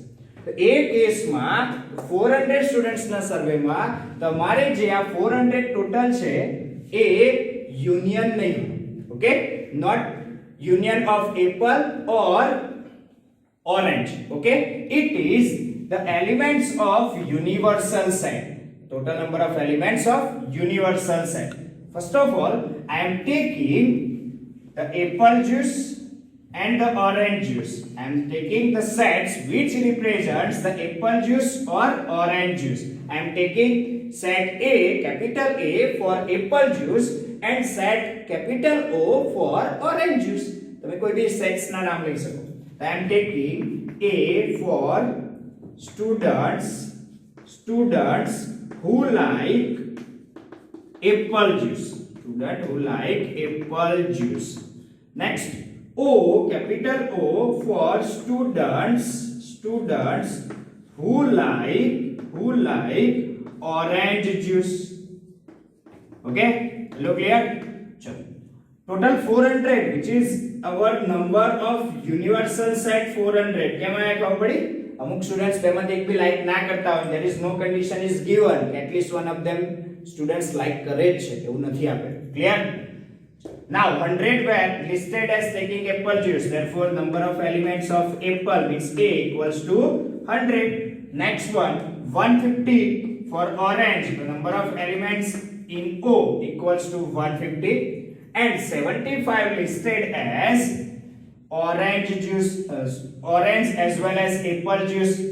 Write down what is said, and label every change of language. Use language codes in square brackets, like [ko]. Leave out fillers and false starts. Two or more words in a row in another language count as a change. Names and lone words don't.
[gu] તો એ કેસમાં 400 સ્ટુડન્ટ્સના સર્વેમાં તમારે જે આ 400 ટોટલ છે એ યુનિયન નહીં. [en] okay, not union of apple or orange. okay, it is the elements of universal set. Total number of elements of universal set. First of all, I am taking the apple juice and the orange juice. I am taking the sets which represents the apple juice or orange juice. I am taking set A, capital A for apple juice and set capital O for orange juice. [gu] તમે કોઈ બી સેટ્સ ના નામ લઈ શકો. [en] I am taking A for students who like apple juice, student who like apple juice. Next, O, capital O for students who like orange juice. Okay, hello, clear? Chalo, total 400, which is our number of universal set 400. [gu] કેમ આયા ખબર પડી? અમુક સ્ટુડન્ટ્સ બેમાંથી એક બી લાઈક ના કરતા હોય, [en] there is no condition is given, at least one of them students like [gu] કરે જ છે, એવું નથી આપેલું. [en] Clear? Now 100 were listed as taking apple juice, therefore number of elements of apple means A equals to 100. Next one, 150 for orange, the number of elements in O equals to 150, and 75 listed as orange juice, orange as well as apple juice.